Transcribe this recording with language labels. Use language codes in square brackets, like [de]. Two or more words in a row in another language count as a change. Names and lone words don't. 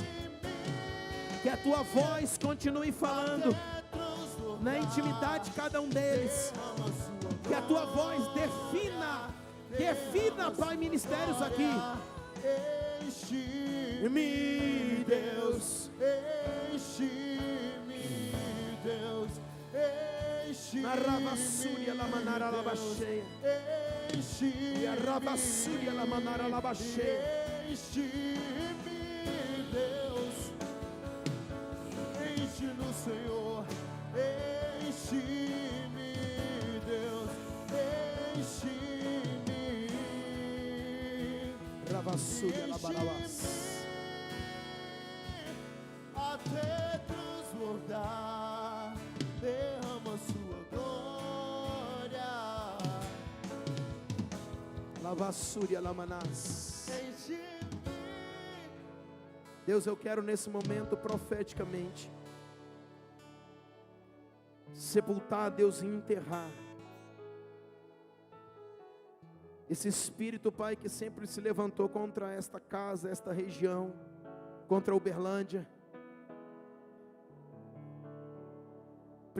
[pt] Que a tua voz continue falando na intimidade de cada um deles. Que a tua voz defina, Pai, ministérios aqui. Enche-me, Deus. Enche-me, Deus. Enche-me, Na rabassúria la manara la bacheia. enche-me, E a rabassúria la manara la bacheia. enche-me, Deus. Enche no Senhor. Enche-me, Deus. Enche-me. Rabassúria la balabás. Até transbordar, derrama sua glória. Lavassúria la manás. Enche-me. Deus, eu quero nesse momento profeticamente sepultar, Deus, e enterrar esse espírito, Pai, que sempre se levantou contra esta casa, esta região, contra a Uberlândia.